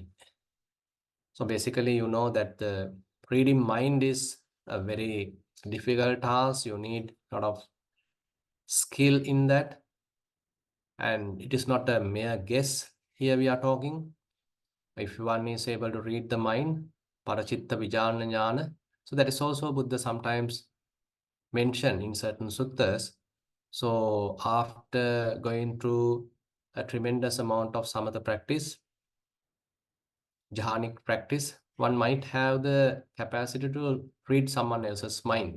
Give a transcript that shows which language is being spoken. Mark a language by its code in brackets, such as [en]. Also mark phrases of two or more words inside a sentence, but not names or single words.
[en] So basically, you know that the reading mind is a very difficult task. You need a lot of skill in that. And it is not a mere guess here we are talking. If one is able to read the mind, [pi] parachitta vijnana jnana. [en] So that is also Buddha sometimes mentioned in certain suttas. So after going through a tremendous amount of samatha practice, jhanic practice, one might have the capacity to read someone else's mind.